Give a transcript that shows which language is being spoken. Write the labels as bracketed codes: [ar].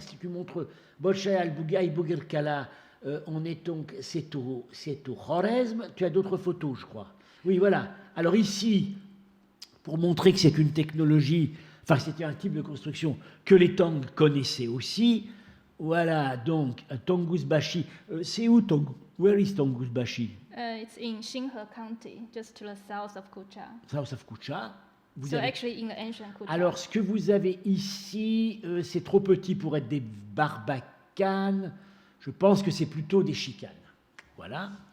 [fr] Si tu montres Bolshaya al-Bougaï, Bougirkala, c'est au Khorezm. Tu as d'autres photos, je crois. Oui, voilà. Alors ici, pour montrer que c'est une technologie, enfin, c'était un type de construction que les Tang connaissaient aussi. Voilà, donc, Tonguzbashi. C'est où [en] Where is Tonguzbashi? It's in Xinghe County, just to the south of Kucha. South of Kucha. Actually in the ancient Kucha. [fr] Alors, ce que vous avez ici, c'est trop petit pour être des barbacanes. Je pense que c'est plutôt des chicanes. Voilà.